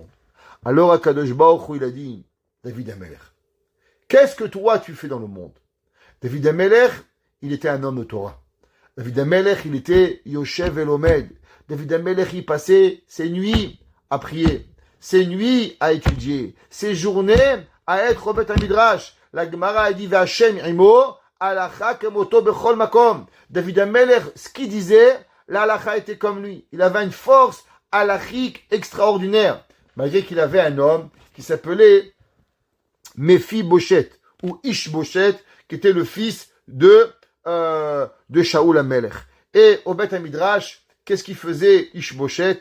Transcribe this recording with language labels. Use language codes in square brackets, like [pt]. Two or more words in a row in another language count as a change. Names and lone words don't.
[fr] Alors, [he] הקדוש ברוך הוא, [fr] il a dit, David HaMelech, qu'est-ce que toi, tu fais dans le monde? David HaMelech, il était un homme de Torah. David HaMelech, il était [he] יושב ולומד. [fr] David HaMelech, il passait ses nuits à prier, ses nuits à étudier, ses journées à être au [he] בית מדרש. [fr] La Gemara a dit, [he] וה׳ עמו, הלכה כמותו בכל מקום. [fr] David HaMelech, ce qu'il disait, la halacha était comme lui. Il avait une force halachique extraordinaire. Malgré qu'il avait un homme qui s'appelait Mephi-Boshet, ou Ish-Boshet, qui était le fils de Shaoul HaMelech. Et au [he] בית מדרש, [fr] qu'est-ce qu'il faisait Ish-Boshet?